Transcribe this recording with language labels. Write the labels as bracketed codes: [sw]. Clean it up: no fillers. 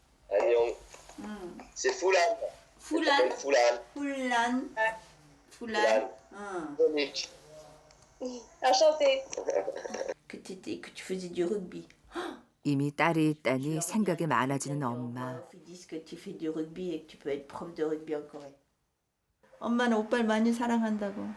[ko] 안녕. [fr] C'est Foulane. Foulane. Foulane. [ko] 훌란. [fr] Foulane. Monique. Enchantée. Que tu faisais du rugby. [ko] 이미 딸이 있다니 생각이 많아지는 엄마. [fr] Ils disent que tu fais du rugby et que tu peux être prof de rugby en Corée. [ko] 엄마는 오빠를 많이 사랑한다고.